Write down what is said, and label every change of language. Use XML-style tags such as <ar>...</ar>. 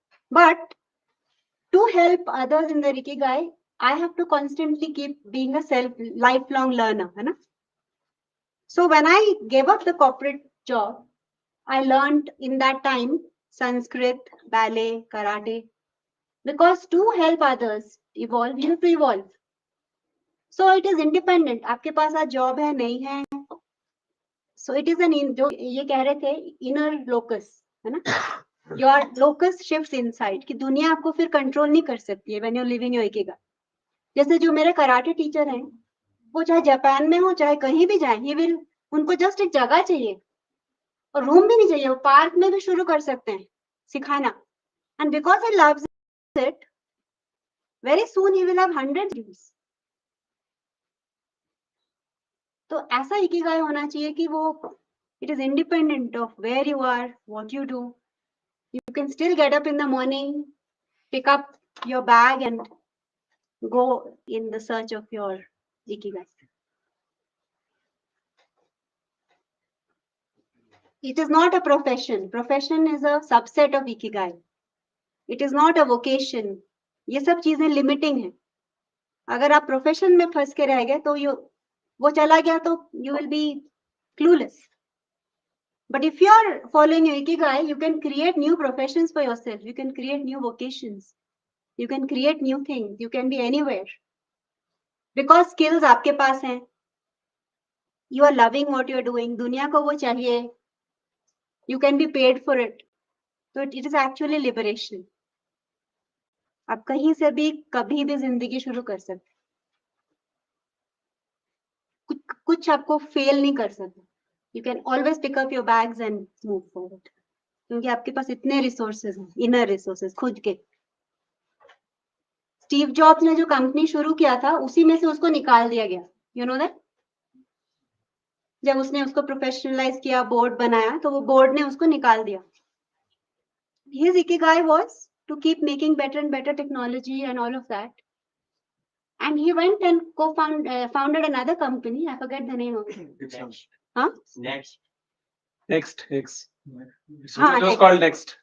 <en>But to help others in their ikigai, I have to constantly keep being a lifelong learner.</en> <hi>है ना?</hi> <en>So when I gave up the corporate job, I learned in that time Sanskrit, ballet, karate, because to help others evolve, you have to evolve. So it is independent.</en> <hi>आपके पास आज job है नहीं है,</hi> <en>So it is an in</en> <hi>जो ये कह रहे थे</hi> <en>inner locus</en> <hi>है ना,</hi> <en>your locus shifts inside</en> <hi>कि दुनिया आपको फिर कंट्रोल नहीं कर सकती है</hi> <en>when you're living your ikigai.</en> <hi>जैसे जो मेरे कराटे टीचर हैं, वो चाहे जापान में हो चाहे कहीं भी जाए,</hi> <en>ये विल</en> <hi>उनको जस्ट एक जगह चाहिए और रूम भी नहीं चाहिए, वो पार्क में भी शुरू कर सकते हैं सिखाना.</hi> <en>And because he loves it, very soon he will have 100 dreams.</en> <hi>तो ऐसा इकिगाई होना चाहिए कि वो</hi> <en>it is independent of where you are, what you do. You can still get up in the morning, pick up your bag and go in the search of your ikigai. It is not a profession. Profession is a subset of ikigai. It is not a vocation.</en> <hi>ये सब चीजें limiting है. अगर आप profession में फंस के रह गए तो वो चला गया तो</hi> <en>you will be clueless. But if you are following your ikigai, you can create new professions for yourself. You can create new vocations. You can create new things. You can be anywhere.</en> <hi>Because skills आपके पास हैं.</hi> <en>You are loving what you are doing.</en> <hi>दुनिया को वो चाहिए.</hi> <en>You can be paid for it. So it is actually liberation.</en> <hi>आप कहीं से भी कभी भी जिंदगी शुरू कर सकते. कुछ आपको फेल नहीं कर सकते.</hi> <en>You can always pick up your bags and move forward.</en> <hi>क्योंकि आपके पास इतने resources हैं, inner resources खुद के. स्टीव जॉब्स ने जो कंपनी शुरू किया था, उसी में से उसको निकाल दिया गया.</hi> <en>You know that?</en> <hi>जब उसने उसको प्रोफेशनलाइज किया, बोर्ड बनाया, तो वो बोर्ड ने उसको निकाल दिया.</hi> <en>His ikigai was to keep making better and better technology and all of that. And he went and founded another company. I forget the name of it. Huh? Next. Next. So</en> <hi>हाँ,</hi> <en>it was Next. called Next.</en>